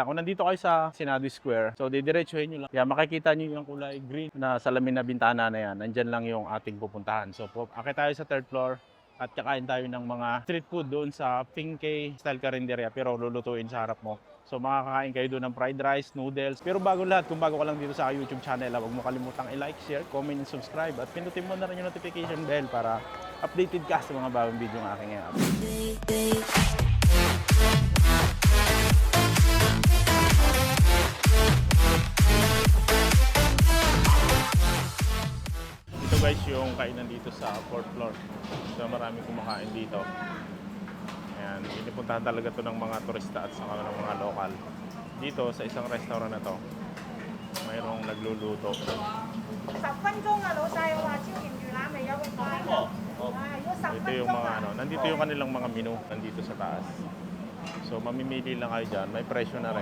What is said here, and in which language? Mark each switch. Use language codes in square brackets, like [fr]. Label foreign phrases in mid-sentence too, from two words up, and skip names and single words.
[tl] Kung nandito kayo sa Senado Square, so didiretsuhin nyo lang. Kaya makikita nyo yung kulay green na salamin na bintana na yan. Nandyan lang yung ating pupuntahan. So akit tayo sa [en] third floor [tl] at kakain tayo ng mga [en] street food [tl] doon sa Pinkay Style Carinderia pero lulutuin sa harap mo. So makakakain kayo doon ng [en] fried rice, [tl] noodles. Pero bago lahat, kung bago ka lang dito sa YouTube channel, huwag mo kalimutang i-like, [en] share, comment, and subscribe. [tl] At pindutin mo na rin yung [en] notification bell [tl] para updated ka sa mga bagong video ng aking upload. Ito guys yung kainan dito sa [en] 4th floor. [tl] So marami kumakain dito. Ayan, pinipuntahan talaga to ng mga turista at saka ng mga lokal. Dito sa isang restaurant na to, mayroong nagluluto. [yue] 10分鐘啊，老細話超甜魚腩未有個菜。如果10 [tl] Ito yung mga nandito yung kanilang mga menu nandito sa taas. So mamimili lang kayo dyan, may presyo na rin.